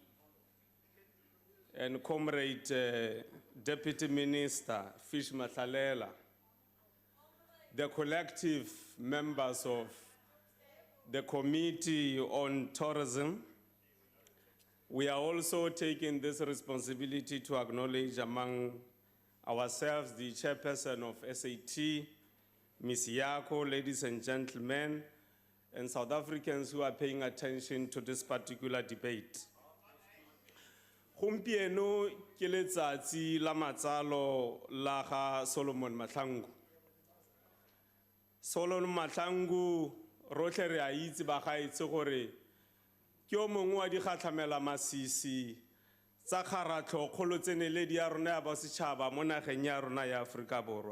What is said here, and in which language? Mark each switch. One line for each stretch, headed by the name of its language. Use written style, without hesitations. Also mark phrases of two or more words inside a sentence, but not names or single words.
English: and Comrade Deputy Minister Fish Mahlalela, the collective members of the Committee on Tourism, we are also taking this responsibility to acknowledge among ourselves the chairperson of SAT, Ms. Yako, ladies and gentlemen, and South Africans who are paying attention to this particular debate.
Tswana: Gompieno ke letsatsi la matsalo la ga Solomon Mahlangu. Solomon Mahlangu rotlhe re a itse ba gaetse gore ke o mongwe wa dikgatlhamela masisi tsa kgaratlho kgolo tseneledi ya rona ya bosetšhaba mo nageng ya rona ya Aforika Borwa.